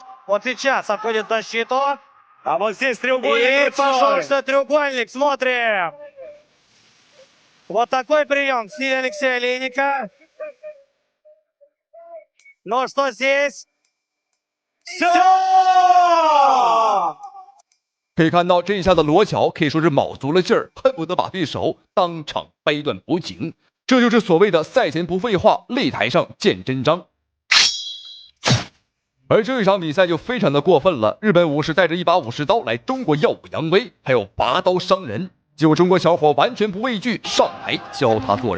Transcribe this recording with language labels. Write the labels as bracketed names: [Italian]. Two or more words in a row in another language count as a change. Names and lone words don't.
[Russian] Вот сейчас отходит в защиту. А вот здесь треугольник. И пожалуйста, треугольник, смотрим. Вот такой прием в стиле Алексея Олейника. Ну что здесь? Все! [Chinese] 可以看到这一下的裸脚可以说是卯足了劲儿，恨不得把对手当场掰断脖颈。这就是所谓的赛前不废话，擂台上见真章。而这一场比赛就非常的过分了，日本武士带着一把武士刀来中国耀武扬威，还有拔刀伤人，结果中国小伙完全不畏惧，上台教他做人。